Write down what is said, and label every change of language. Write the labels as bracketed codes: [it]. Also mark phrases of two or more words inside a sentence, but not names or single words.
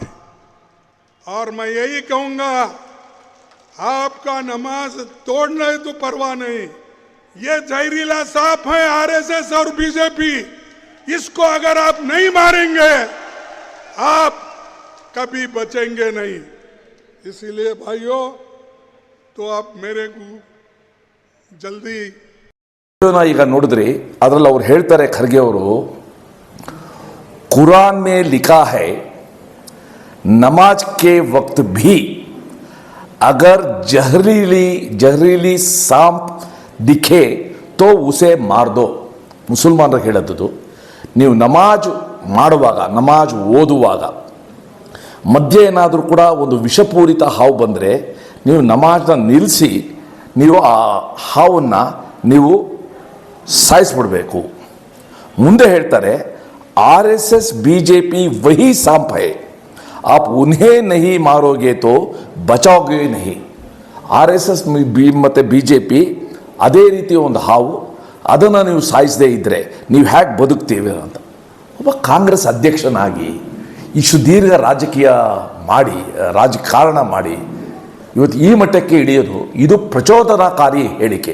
[hi] और मैं यही कहूंगा, आपका नमाज तोड़ना तो परवाह नहीं, ये जहरीला सांप है आरएसएस और बीजेपी. इसको अगर आप नहीं मारेंगे आप कभी बचेंगे नहीं. इसीलिए भाइयों, तो आप मेरे को जल्दी [kn] ಈಗ ನೋಡಿದ್ರಿ, ಅದರಲ್ಲಿ ಅವ್ರು ಹೇಳ್ತಾರೆ, ಖರ್ಗೆ ಅವರು, [hi] ಕುರಾನ್ में लिखा है नमाज के वक्त भी अगर जहरीली सांप दिखे तो उसे मार दो. [kn] ಮುಸಲ್ಮಾನರು ಹೇಳದ್ದು, ನೀವು ನಮಾಜ್ ಮಾಡುವಾಗ, ನಮಾಜ್ ಓದುವಾಗ ಮಧ್ಯೆ ಏನಾದರೂ ಕೂಡ ಒಂದು ವಿಷಪೂರಿತ ಹಾವು ಬಂದರೆ ನೀವು ನಮಾಜ್ನ ನಿಲ್ಲಿಸಿ ನೀವು ಆ ಹಾವನ್ನು ನೀವು ಸಾಯಿಸ್ಬಿಡ್ಬೇಕು. ಮುಂದೆ ಹೇಳ್ತಾರೆ, [hi] RSS BJP वही सांप है, आप उन्हें नहीं मारोगे तो बचाओगे नहीं. [kn] RSS ಮತ್ತು BJP ಅದೇ ರೀತಿ ಒಂದು ಹಾವು, ಅದನ್ನು ನೀವು ಸಾಯಿಸದೇ ಇದ್ದರೆ ನೀವು ಹೇಗೆ ಬದುಕ್ತೀವಿ ಅಂತ. ಒಬ್ಬ ಕಾಂಗ್ರೆಸ್ ಅಧ್ಯಕ್ಷನಾಗಿ ಇಷ್ಟು ದೀರ್ಘ ರಾಜಕೀಯ ಮಾಡಿ, ರಾಜಕಾರಣ ಮಾಡಿ ಇವತ್ತು ಈ ಮಟ್ಟಕ್ಕೆ ಇಳಿಯೋದು, ಇದು ಪ್ರಚೋದನಾಕಾರಿ ಹೇಳಿಕೆ.